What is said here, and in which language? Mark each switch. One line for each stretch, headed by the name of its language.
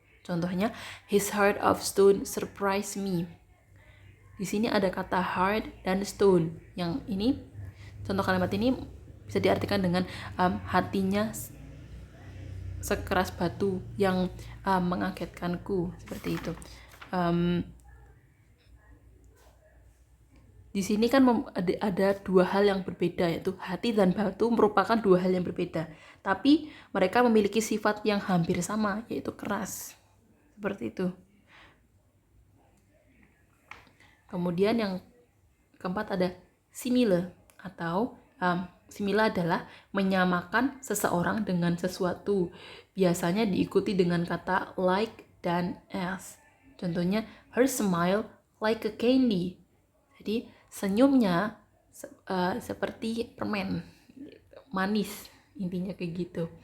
Indonesian: Contohnya,
English: his heart of stone surprised me.
Indonesian: Di sini ada kata heart dan stone. Yang ini, contoh kalimat ini bisa diartikan dengan hatinya sekeras batu yang mengagetkanku, seperti itu. Di sini kan ada dua hal yang berbeda, yaitu hati dan batu merupakan dua hal yang berbeda. Tapi mereka memiliki sifat yang hampir sama, yaitu keras. Seperti itu. Kemudian yang keempat ada similar, atau similar adalah menyamakan seseorang dengan sesuatu. Biasanya diikuti dengan kata like dan as. Contohnya,
English: her smile like a candy.
Indonesian: Jadi senyumnya seperti permen, manis, intinya kayak gitu.